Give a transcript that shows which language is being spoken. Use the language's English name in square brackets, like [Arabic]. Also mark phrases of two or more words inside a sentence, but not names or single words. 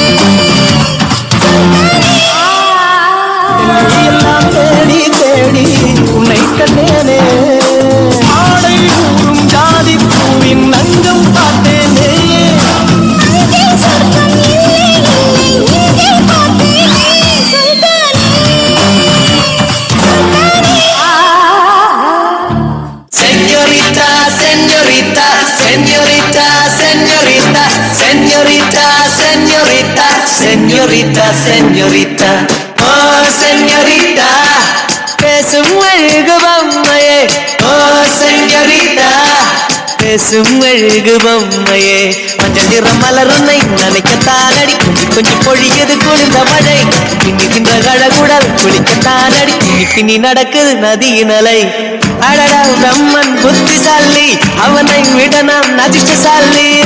[Tamil] எல்லாம் தேடி தேடி உன்னை கண்டேனே ஆடை ஊறும் ஜாதி பூவின் நங்கம் பார்த்தேனே அங்கே சொர்க்கம் இல்லை இல்லை இங்கே பார்த்தேனே சுல்தானே சுல்தானே [Spanish] Señorita, señorita, señorita, señorita, señorita, señorita, señorita, señorita, oh señorita, [Tamil] பேசும் அழகு பொம்மையே, oh señorita, பேசும் அழகு பொம்மையே, மஞ்சள் நிற மலருன்னை நனைக்கத்தானடி கொஞ்சி கொஞ்சி பொழியது குளிர்ந்த மழை பின்னுகின்ற கழகுடல் குளிக்கத்தானடி பின்னி பின்னி நடக்குது நதியின் அலை அடடா பிரம்மன் புத்திசாலி அவனை விட நாம் அதிர்ஷ்டசாலி